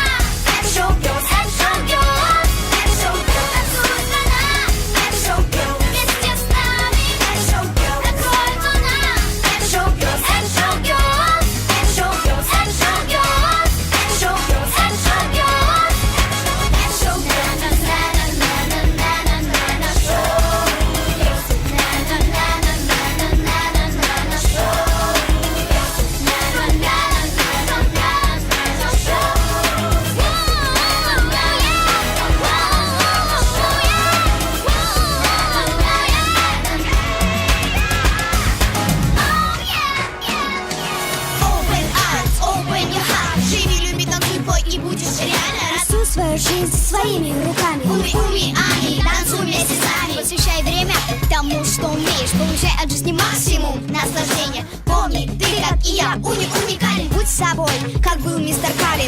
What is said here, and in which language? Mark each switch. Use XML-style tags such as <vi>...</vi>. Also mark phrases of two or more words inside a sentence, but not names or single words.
<ru>Это шоу-герл, это шоу-герл. Это шоу-герл, танцуй страна. Это шоу-герл, вместе с нами. Это шоу-герл, открой вона. Это шоу-герл, это шоу-герл. Это шоу-герл, это шоу-герл. Это шоу-герл, это шоу-герл. Это шоу-герл, на-на-на-на-на-на-на-на шоу. На-на-на-на-на-на-на-на шоу. На-на-на-на-на-на-на</ru> <en>Open eyes, open your heart.</en> <ru>Живи, люби, танцуй, пой и будешь реально рад. Рисуй свою жизнь своими руками. Уми, уми, ами, танцуй вместе с нами. Посвящай время тому, что умеешь. Получай от жизни максимум Наслаждение, помни, ты как и я, уникален. Будь собой, как был мистер Калин.</ru>